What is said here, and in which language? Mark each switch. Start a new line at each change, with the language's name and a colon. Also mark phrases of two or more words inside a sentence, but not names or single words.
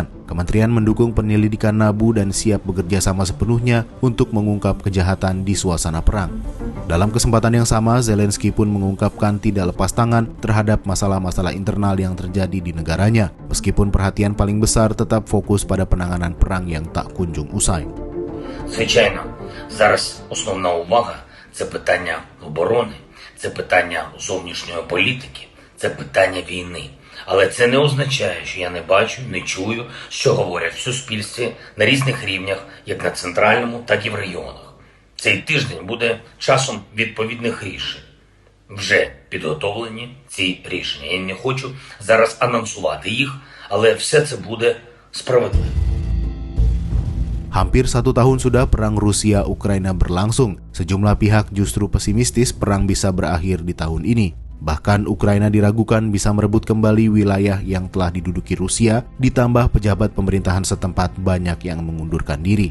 Indonesian: Kementerian mendukung penyelidikan NABU dan siap bekerja sama sepenuhnya untuk mengungkap kejahatan di suasana perang. Dalam kesempatan yang sama, Zelensky pun mengungkapkan tidak lepas tangan terhadap masalah-masalah internal yang terjadi di negaranya, meskipun perhatian paling besar tetap fokus pada penanganan perang yang tak kunjung usai.
Ukrainian: Звичайно, зараз основна увага – це питання оборони, це питання зовнішньої політики, це питання війни. Але це не означає, що я не бачу, не чую, що говорять в суспільстві на різних рівнях, як на центральному, так і в регіонах. Цей тиждень буде часом відповідних рішень. Вже підготовлені ці рішення. Я не хочу зараз анонсувати їх, але все це буде справедливо.
Indonesian: Hampir 1 tahun sudah perang Rusia-Ukraina berlangsung. Sejumlah pihak justru pesimistis perang bisa berakhir di tahun ini. Bahkan Ukraina diragukan bisa merebut kembali wilayah yang telah diduduki Rusia, ditambah pejabat pemerintahan setempat banyak yang mengundurkan diri.